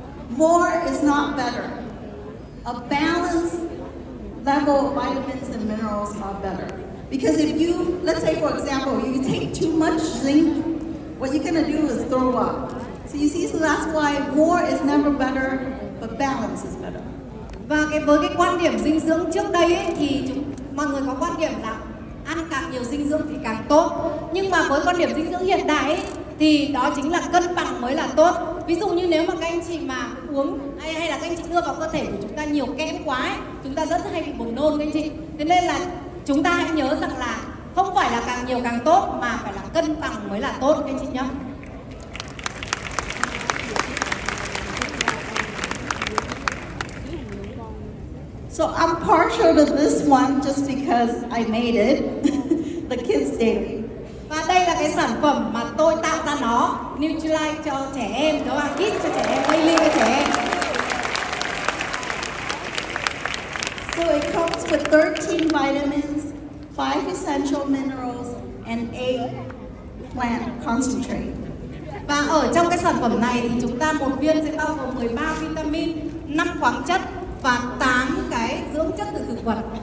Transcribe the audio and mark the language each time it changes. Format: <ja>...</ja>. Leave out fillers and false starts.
<en>More is not better. A balanced level of vitamins and minerals are better. Because if you, let's say for example, you take too much zinc, what you're gonna do is throw up. So you see, so that's why more is never better, but balance is better.</en> <vi>Và với cái quan điểm dinh dưỡng trước đây ấy, thì mọi người có quan điểm là ăn càng nhiều dinh dưỡng thì càng tốt. Nhưng mà với quan điểm dinh dưỡng hiện đại ấy, thì đó chính là cân bằng mới là tốt. Ví dụ như nếu mà các anh chị mà uống hay là các anh chị đưa vào cơ thể của chúng ta nhiều kẽm quá ấy, chúng ta rất hay bị buồn nôn các anh chị. Thế nên là chúng ta hãy nhớ rằng là Không phải là càng nhiều càng tốt mà phải là cân bằng mới là tốt các anh chị nhé.</vi> <en>So I'm partial to this one just because I made it, the Kids Daily.</en> <vi>Và đây là cái sản phẩm mà tôi tạo ra nó, Nutrilite cho trẻ em, đó là Kids cho trẻ em, Daily cho trẻ em.</vi> <en>So it comes with 13 vitamins, 5 essential minerals, and 8 plant concentrate.</en> <vi>Và ở trong cái sản phẩm này thì chúng ta một viên sẽ bao gồm 13 vitamin, 5 khoáng chất và 8 cái dưỡng chất từ thực vật.</vi>